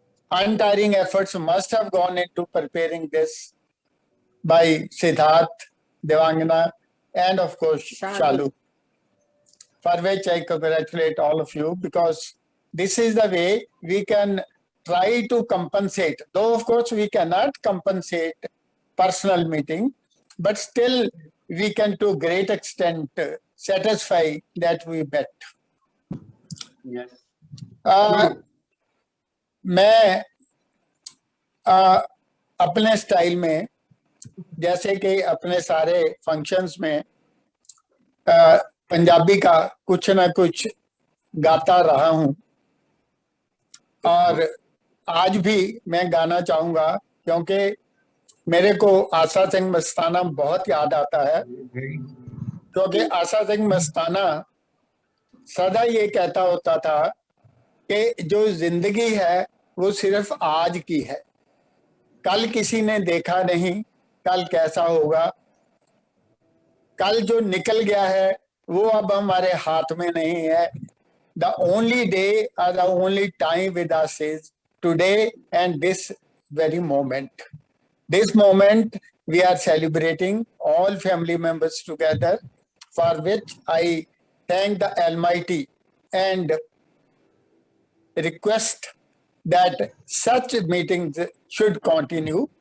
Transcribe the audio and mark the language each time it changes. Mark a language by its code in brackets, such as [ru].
[en] Untiring efforts must have gone into preparing this by Siddharth, Devangana, and of course, Shalu, for which I congratulate all of you, because this is the way we can try to compensate. Though, of course, we cannot compensate personal meeting, but still we can to a great extent satisfy that we met. Yes. [hi] मैं अपने style में, जैसे कि अपने सारे functions में पंजाबी का कुछ ना कुछ गाता रहा हूं, और आज भी मैं गाना चाहूंगा, क्योंकि मेरे को आशा सिंह मस्ताना बहुत याद आता है। क्योंकि आशा सिंह मस्ताना सदा ये कहता होता था कि जो जिंदगी है वो सिर्फ आज की है, कल किसी ने देखा नहीं, कल कैसा होगा, कल जो निकल गया है वो अब हमारे हाथ में नहीं है। [en] The only day or the only time with us is today and this very moment. This moment we are celebrating all family members together, for which I thank the Almighty and request that such meetings should continue.